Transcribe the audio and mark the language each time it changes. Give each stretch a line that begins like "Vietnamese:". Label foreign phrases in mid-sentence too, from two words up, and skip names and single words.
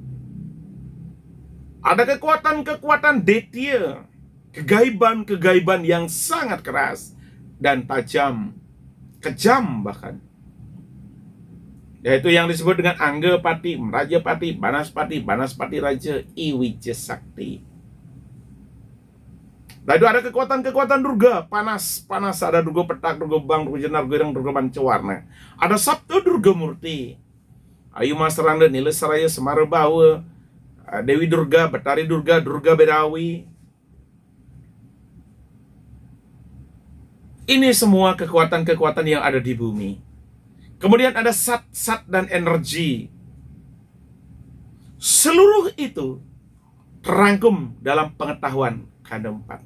Indonesian: Ada kekuatan-kekuatan detail, kegaiban yang sangat keras dan tajam, kejam bahkan. Yaitu yang disebut dengan Anggapati, Rajapati, Banaspati Raja, Iwija Sakti. Nah, itu ada kekuatan-kekuatan Durga, panas, ada Durga Petak, Durga Bang, Durga Jenar, Durga Pancawarna. Ada Sabtu Durga Murti, Ayu Masranda, Nila Saraya, Semara Bawa, Dewi Durga, Betari Durga, Durga Berawi. Ini semua kekuatan-kekuatan yang ada di bumi. Kemudian ada sat dan energi. Seluruh itu terangkum dalam pengetahuan Kanda 4.